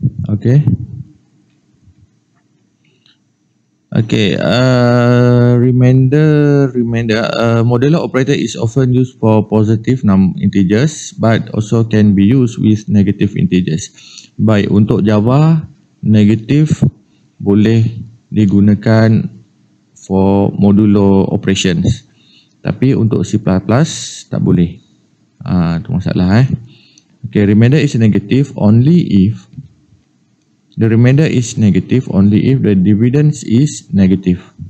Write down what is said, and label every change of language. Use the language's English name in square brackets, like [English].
[English] Okay. Okay, remainder. Modular operator is often used for positive integers, but also can be used with negative integers. [Malay] Baik, untuk Java, negatif boleh digunakan [English] for modular operations. [Malay] Tapi untuk C++ tak boleh. Itu masalah. [English] Okay, remainder is negative only if the remainder is negative only if the dividends is negative.